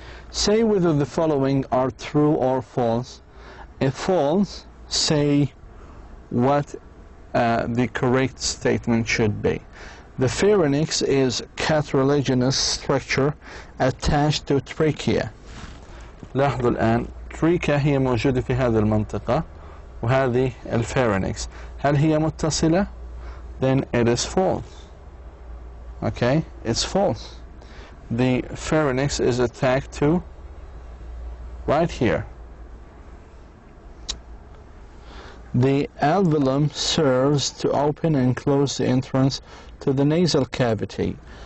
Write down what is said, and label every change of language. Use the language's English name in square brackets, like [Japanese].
[English] Say whether the following are true or false. If false, say what the correct statement should be. The pharynx is cartilaginous structure attached to trachea. [Arabic] لاحظوا الآن trachea هي موجودة في هذه المنطقة وهذه الpharynx. هل هي متصلة؟ [English] Then it is false. Okay, it's false. The pharynx is attached to right here. The alveolum serves to open and close the entrance to the nasal cavity.